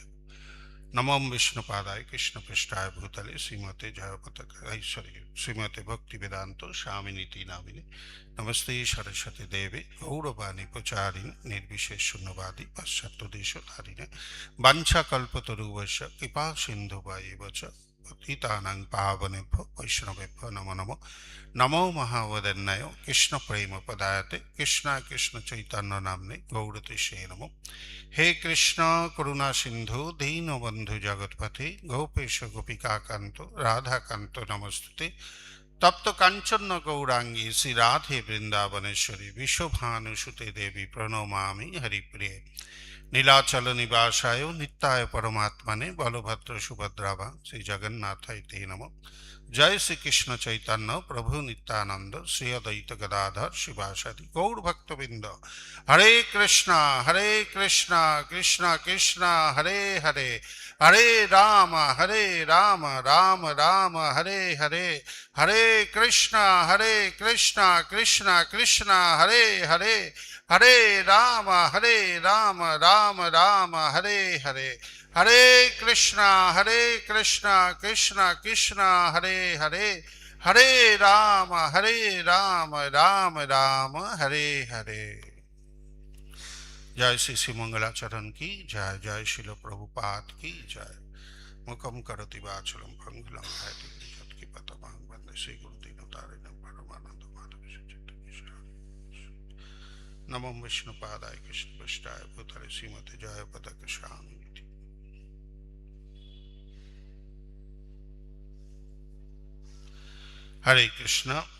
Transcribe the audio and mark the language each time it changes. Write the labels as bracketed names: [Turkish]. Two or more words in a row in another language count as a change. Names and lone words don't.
[Sanskrit] नमो विष्णुपादाय कृष्णपृष्ठाय भूतले श्रीमते जयपताकेश्वरी श्रीमते भक्तिवेदान्त स्वामिनीति नामिने नमस्ते सरस्वती देवे गौरवाणी प्रचारिणे निर्विशेष शून्यवादी पाश्चात्यदेशधारिणे वाञ्छाकल्पतरुभ्यश्च कृपा सिन्धुभ्येव च पतितानां पावनेभ्यो वैष्णवेभ्यो नमो नमो। नमो महावदन्नाय कृष्ण प्रेम पदायते कृष्णा कृष्ण चैतन्य नाम्ने गौरतिशे नमो। हे कृष्ण करुणा सिंधु दीनबंधु जगतपथे गोपेश गोपिका कांतो राधा कांतो नमस्तुते। तप्त कांचन गौरांगी श्री राधे वृंदावनेश्वरी विश्वभानुसुते देवी प्रणमामि हरिप्रिये। नीलाचल निवासाय नित्याय परमात्मने बलभद्र सुभद्राभा श्री जगन्नाथाय ते नमः। जय श्री कृष्ण चैतन्य प्रभु नित्यानंद श्री अद्वैत गदाधर शिवासादि गौर भक्तवृंद। हरे कृष्णा कृष्णा कृष्णा हरे हरे, हरे राम राम राम हरे हरे, हरे कृष्णा कृष्णा कृष्णा हरे हरे, हरे राम राम राम हरे हरे, हरे कृष्णा कृष्णा कृष्णा हरे हरे, हरे राम राम हरे हरे। [Hindi] जय श्री श्री मंगलाचरण की जय, जय शिल प्रभुपाद की जय। [Sanskrit] मुखम करोति वाचलम पंगुलम यत्किपतमं वन्दे श्री गुरुदीनतारिणं परमानंद माधव। नमो विष्णुपादाय कृष्णपृष्ठाय भूतले श्रीमते जयपताके स्वामिनीति। हरे कृष्ण।